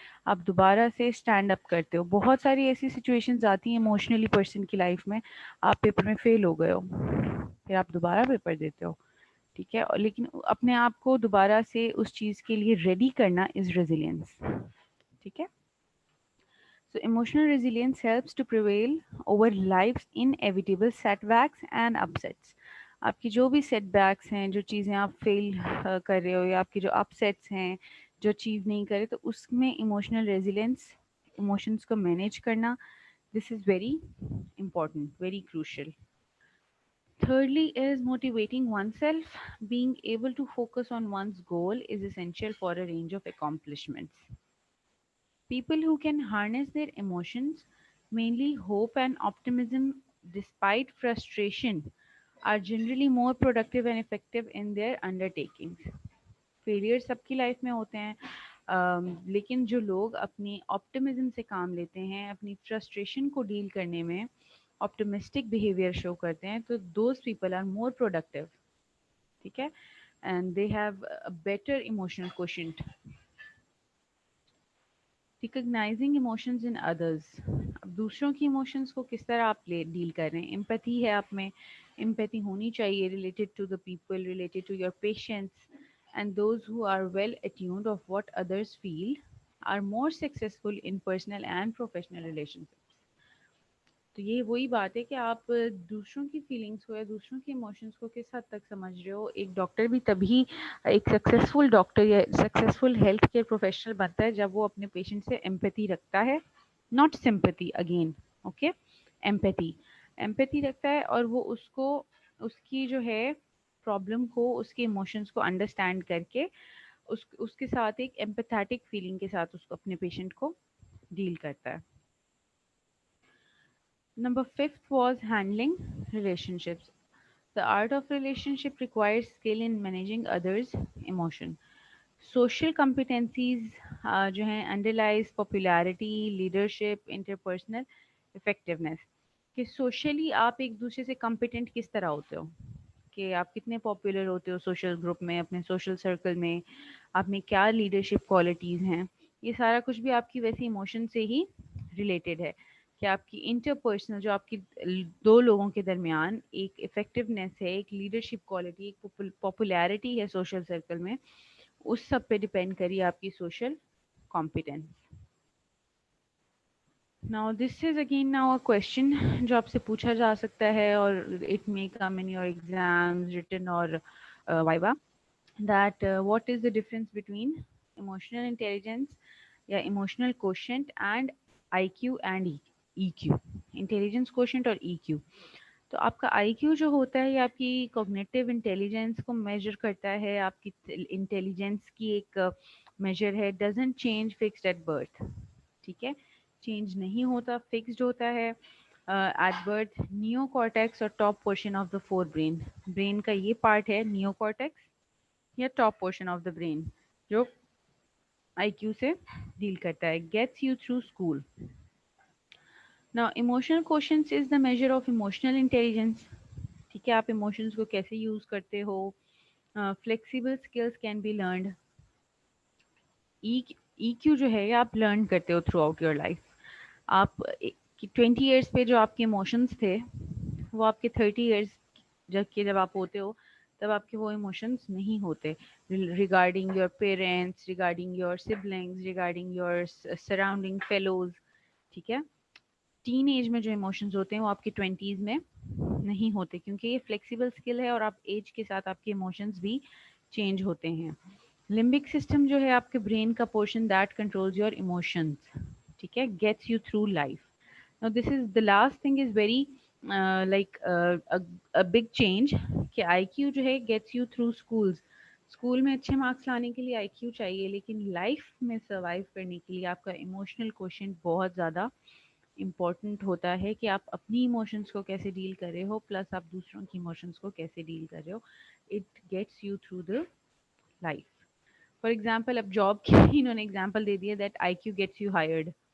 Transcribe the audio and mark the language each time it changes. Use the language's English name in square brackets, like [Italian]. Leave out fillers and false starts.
[Urdu] آپ دوبارہ سے اسٹینڈ اپ کرتے ہو. بہت ساری ایسی سچویشنز آتی ہیں ایموشنلی پرسن کی لائف میں, آپ پیپر میں فیل ہو گئے ہو, پھر آپ دوبارہ پیپر دیتے ہو. ٹھیک ہے. لیکن اپنے آپ کو دوبارہ سے اس چیز کے لیے ریڈی کرنا از ریزیلینس. ٹھیک ہے. [English] So emotional resilience helps to prevail over life's inevitable setbacks and upsets. [Urdu] آپ کی جو بھی سیٹ بیکس ہیں, جو چیزیں آپ فیل کر رہے ہو, یا آپ کی جو اپ سیٹس ہیں جو اچیو نہیں کرے, تو اس میں ایموشنل ریزیلینس, ایموشنس کو مینیج کرنا, [English] This is very important, very crucial. Thirdly is motivating oneself. Being able to focus on one's goal is essential for a range of accomplishments. People who can harness their emotions, mainly hope and optimism, despite frustration, are generally more productive and effective in their undertakings. [Urdu] Failure سب کی life میں ہوتے ہیں, لیکن جو لوگ اپنی optimism سے کام لیتے ہیں, اپنی فرسٹریشن کو ڈیل کرنے میں آپٹمسٹک بیہیویئر شو کرتے ہیں, تو [English] Those people are more productive. [Urdu] ٹھیک ہے. [English] And they have a better emotional quotient. Recognizing emotions in others. [Urdu] اب دوسروں کی ایموشنز کو کس طرح آپ ڈیل کر رہے ہیں. امپیتھی ہے آپ میں, امپیتھی ہونی چاہیے related to the people, related to your patients, [English] and those who are well attuned of what others feel are more successful in personal and professional relationships. [Urdu] تو یہ وہی بات ہے کہ آپ دوسروں کی فیلنگس کو یا دوسروں کے ایموشنس کو کس حد تک سمجھ رہے ہو. ایک ڈاکٹر بھی تبھی ایک سکسیزفل ڈاکٹر یا سکسیزفل ہیلتھ کیئر پروفیشنل بنتا ہے جب وہ اپنے پیشنٹ سے ایمپیتھی رکھتا ہے, [English] not sympathy again, [Urdu] اوکے, ایمپیتھی رکھتا ہے, اور وہ اس کو اس کی جو ہے پرابلم کو, اس کے ایموشنس کو انڈرسٹینڈ کر کے اس کے ساتھ ایک ایمپیتھیٹک فیلنگ کے ساتھ اس کو اپنے پیشنٹ کو ڈیل کرتا ہے. [English] Number 5 was handling relationships. The art of relationship requires skill in managing others' emotion. Social competencies [Urdu] جو ہیں [English] underlies popularity, leadership, interpersonal effectiveness. [Urdu] کہ socially آپ ایک دوسرے سے competent کس طرح ہوتے ہو, کہ آپ کتنے پاپولر ہوتے ہو سوشل گروپ میں, اپنے سوشل سرکل میں, آپ میں کیا لیڈرشپ کوالٹیز ہیں, یہ سارا کچھ بھی آپ کی ویسی ایموشن سے ہی ریلیٹڈ ہے. کہ آپ کی انٹرپرسنل جو آپ کی دو لوگوں کے درمیان ایک افیکٹونیس ہے, ایک لیڈرشپ کوالٹی, ایک پاپولیرٹی ہے سوشل سرکل میں, اس سب پہ ڈپینڈ کری آپ کی social competence. [English] Now this is again now a question [Urdu] جو آپ سے پوچھا جا سکتا ہے, [English] اور it may come in your exams written or viva, that what is the difference between emotional intelligence یا emotional quotient and IQ and EQ, intelligence quotient اور EQ. [Urdu] تو آپ کا آئی کیو جو ہوتا ہے یہ آپ کی کوگنیٹیو انٹیلیجنس کو میجر کرتا ہے, آپ کی انٹیلیجنس کی ایک میجر ہے, [English] doesn't change fixed at birth, [Urdu] ٹھیک ہے, چینج نہیں ہوتا, فکسڈ ہوتا ہے ایٹ برتھ. نیو کارٹیکس اور [English] top portion of the forebrain, [Urdu] brain کا یہ پارٹ ہے نیو کارٹیکس یا top portion of the brain جو آئی کیو سے ڈیل کرتا ہے. [English] Gets you through school. Now emotional quotient is the measure of emotional intelligence. [Urdu] ٹھیک ہے, آپ ایموشنس کو کیسے یوز کرتے ہو. [English] Flexible skills can be learned. [Urdu] ای کیو جو ہے آپ لرن کرتے ہو تھرو آؤٹ یور لائف. آپ 20 ایئرس پہ جو آپ کے ایموشنس تھے وہ آپ کے 30 ایئرس جب آپ ہوتے ہو تب آپ کے وہ ایموشنس نہیں ہوتے, [English] Regarding your parents, regarding your siblings, regarding your surrounding fellows. [Urdu] ٹھیک ہے, ٹین ایج میں جو ایموشنز ہوتے ہیں وہ آپ کی 20s میں نہیں ہوتے, کیونکہ یہ فلیکسیبل اسکل ہے اور آپ ایج کے ساتھ آپ کے ایموشنز بھی چینج ہوتے ہیں. لمبک سسٹم جو ہے آپ کے برین کا portion [English] that controls your emotions, [Urdu] ٹھیک ہے, [English] Gets you through life. Now this is the last thing is very like a big change [Urdu] کہ آئی کیو جو ہے [English] gets you through schools. [Urdu] School میں اچھے مارکس لانے کے لیے آئی کیو چاہیے, لیکن لائف میں سروائیو کرنے کے لیے آپ کا ایموشنل کوشنٹ بہت زیادہ امپورٹنٹ ہوتا ہے, کہ آپ اپنی ایموشنس کو کیسے ڈیل کر رہے ہو پلس آپ دوسروں کی ایموشنس کو کیسے ڈیل کر رہے ہو. [English] It gets you through the life. [Urdu] For example اب جاب کی انہوں نے ایگزامپل دے دیا [English] That I Q gets you hired.